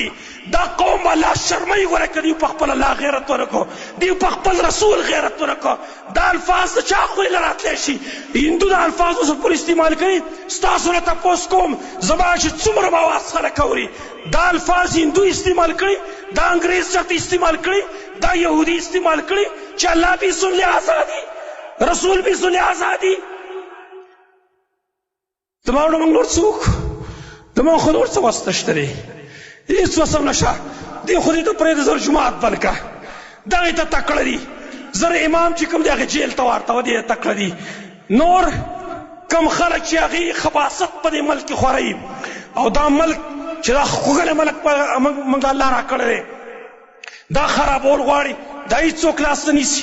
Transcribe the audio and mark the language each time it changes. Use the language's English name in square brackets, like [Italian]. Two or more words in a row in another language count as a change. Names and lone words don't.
[Pashto] دا قوم الله شرموي، ګوره که دوی په خپل الله غیرت ونه کړو، دوی په خپل رسول غیرت ونه کړو. دا الفاظ د چا خولې نه راتلی شي؟ هندو دا الفاظ اوس پورې استعمال کوي. ستاسو نه تپوس کوم زما چې څومره به اواز خلک اوري، دا الفاظ هندو استعمال کړي، دا انګریز چاته استعمال کړي، دا یهودي استعمال کړي چې [Urdu] الله بھی سن لے آزادی، رسول بھی سن لے آزادی. [Pashto] زما نه موږ نور څه وکړو؟ زما خو نور څه وس نشته دی، هېڅ وس هم نشته. دې خو دې ته پرېږده، زر جومات بند کړه، دغې ته تکړه دي، زر امام چې کوم دی هغې جیل ته ورتوه، دې تکړه دي. نور کم خلک چې هغې خباثت په دې ملک کې خوروي، او دا ملک چې دا ښکلی ملک موږ الله را کړی دی، دا خرابول غواړي، دا هېڅوک لاس نه نیسي.